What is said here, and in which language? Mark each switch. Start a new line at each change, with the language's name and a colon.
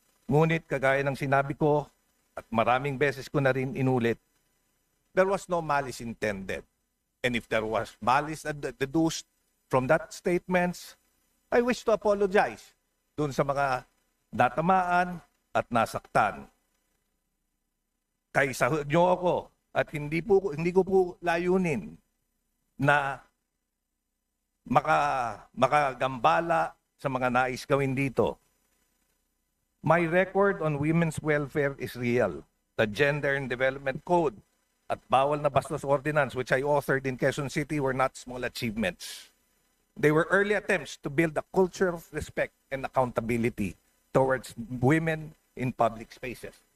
Filipino: Ngunit kagaya ng sinabi ko, at maraming beses ko na rin inulit,
English: there was no malice intended. And if there was malice deduced from that statements, I wish to apologize
Filipino: dun sa mga natamaan at nasaktan. Kaisa nyo ako at hindi ko po layunin na makagambala sa mga nais gawin dito.
English: My record on women's welfare is real. The Gender and Development Code at Bawal na Bastos Ordinance, which I authored in Quezon City, were not small achievements. They were early attempts to build a culture of respect and accountability towards women in public spaces.